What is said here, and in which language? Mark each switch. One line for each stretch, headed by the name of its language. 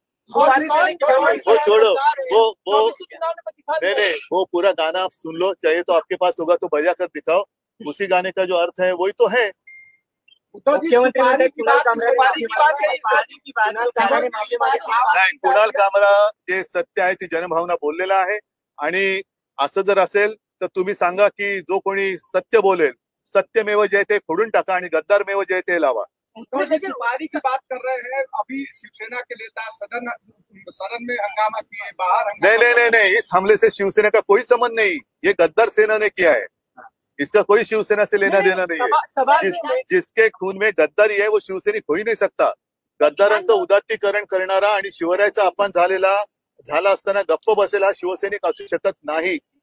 Hindi: वो छोड़ो, वो नहीं, वो पूरा गाना आप सुन लो, चाहिए तो आपके पास होगा तो बजा कर दिखाओ। उसी गाने का जो अर्थ है वही तो है।
Marathi: कुणाल कामरा जे सत्य आहे ती जनभावना बोललेला आहे आणि असं जर असेल तर तुम्ही सांगा की जो कोणी सत्य बोलेल, सत्यमेव जयते फोडून टाका आणि गद्दारमेव जयते लावा।
Hindi: सुपारी की बात कर रहे हैं, अभी शिवसेना के नेता सदन में हंगामा किए, बाहर नहीं, इस हमले से शिवसेना का कोई संबंध नहीं, ये गद्दार सेना ने किया है। इसका कोई शिवसेना से लेना देना नहीं है। सभा जिसके खून में गद्दारी आहे वो शिवसैनिक होई नाही सकता.
Marathi: गद्दारांचं उदात्तीकरण करणारा आणि शिवरायाचा अपमान झाला असताना गप्प बसेला हा शिवसैनिक असू शकत नाही.